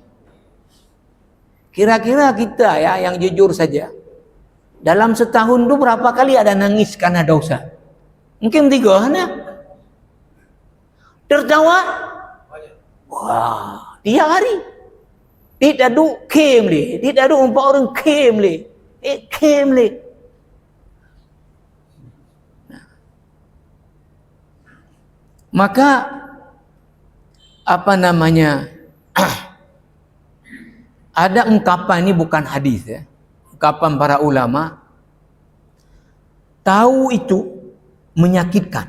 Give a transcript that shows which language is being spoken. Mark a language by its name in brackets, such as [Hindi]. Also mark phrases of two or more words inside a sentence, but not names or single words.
[Indonesian] Kira-kira kita ya yang jujur saja, dalam setahun itu berapa kali ada nangis karena dosa? Mungkin 3 ya? Tertawa? Wah, tiap hari. Tidak ada kem le, tidak ada 4 orang kem le. Kem le. Maka apa namanya? Ada ungkapan, ini bukan hadis ya. Ungkapan para ulama, tahu itu menyakitkan.